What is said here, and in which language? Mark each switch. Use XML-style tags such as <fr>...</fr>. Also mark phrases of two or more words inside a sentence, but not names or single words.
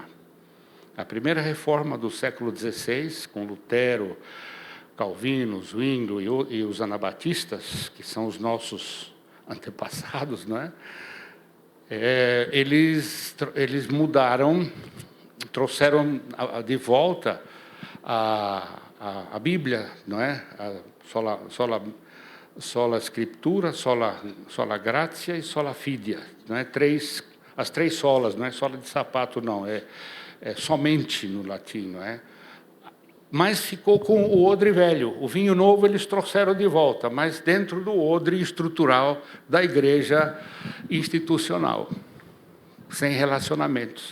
<pt>A primeira reforma do século XVI, com Lutero, Calvino, Zwinglio e os anabatistas, que são os nossos antepassados, não é? Eles mudaram, trouxeram de volta a Bíblia, não é?</pt> <la>Sola Scriptura, sola Gratia e sola Fidia,</la> <pt>não é? As três solas, não é sola de sapato, não, é somente no latim, não é? Mas ficou com o odre velho. O vinho novo eles trouxeram de volta, mas dentro do odre estrutural da igreja institucional, sem relacionamentos.</pt>